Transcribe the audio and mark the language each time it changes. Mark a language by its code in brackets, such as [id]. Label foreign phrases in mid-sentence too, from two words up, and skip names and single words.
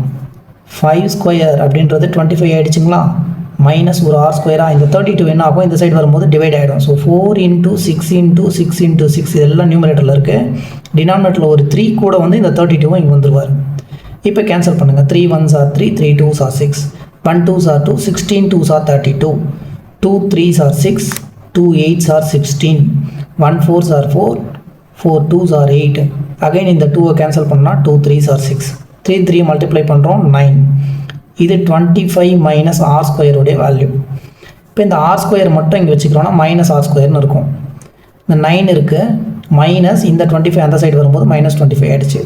[ta] 5 ஸ்கொயர் அப்படின்றது 25 ஆகிடுச்சிங்களா, மைனஸ் ஒரு [en] r square, [ta] இந்த 32 என்ன ஆகும், இந்த சைடு வரும்போது டிவைட் ஆகிடும். [en] so 4 into 6 into 6 into 6 [ta] இதெல்லாம் நியூமரேட்டரில் இருக்குது. டினாமினேட்டரில் ஒரு 3 கூட வந்து இந்த 32 இங்கே வந்துடுவார். இப்போ கேன்சல் பண்ணுங்கள். [en] 3 1s are 3, 3 2s are 6, 1 2s are 2, 16 2s are 32, 2 3s are 6, 2 8s are 16, 1 4s are 4, 4 2s are 8. [ta] அகைன் இந்த 2 கேன்சல் பண்ணால் [en] 2 3s are 6, [ta] 3 3 மல்டிப்ளை பண்ணுறோம் 9. இது 25 [en] minus r square [ta] வேல்யூ. இப்போ இந்த [en] r square [ta] மட்டும் இங்கே வச்சுக்கிறோன்னா [en] minus r square [ta] இருக்கும். இந்த 9 இருக்குது, மைனஸ் இந்த 25 அந்த சைடு வரும்போது மைனஸ் 25 ஆகிடுச்சு.